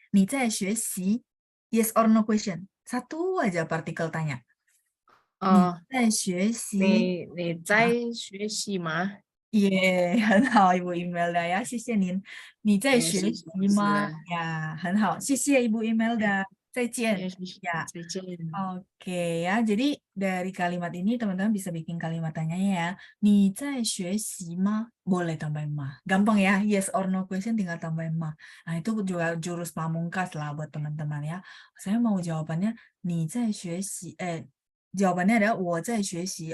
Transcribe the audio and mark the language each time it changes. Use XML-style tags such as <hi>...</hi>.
<zh>你在学习</zh> <en>yes or no question.</en> <id>Satu aja partikel tanya.</id> <zh>你在学习你在学习吗？也很好，Ibu Imelda ya，谢谢您。你在学谢谢习老师吗？呀，很好，谢谢 Ibu Imelda。再见。谢谢，</zh> <id>Ya,</id> <zh>再见。</zh> <id>oke ya. Jadi dari kalimat ini teman-teman bisa bikin kalimat tanyanya ya.</id> <zh>你在学习吗?</zh> <id>Boleh tambahin mah. Gampang ya. Yes or no question tinggal tambahin mah. Nah, itu juga jurus pamungkas lah buat teman-teman ya. Saya mau jawabannya</id> <zh>你在学习</zh> <id>jawabannya adalah</id> <zh>我在学习.</zh>